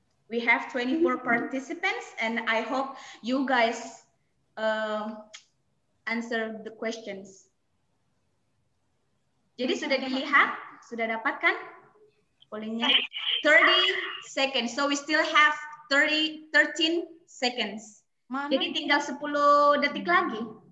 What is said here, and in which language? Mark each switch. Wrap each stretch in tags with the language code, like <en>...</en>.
<en>We have 24 participants and I hope you guys answer the questions.</en> <id>Jadi sudah dilihat? Sudah dapatkan pollingnya?</id> <en>30 seconds. So we still have 13 seconds.</en> <id>Mana? Jadi tinggal 10 detik lagi.</id>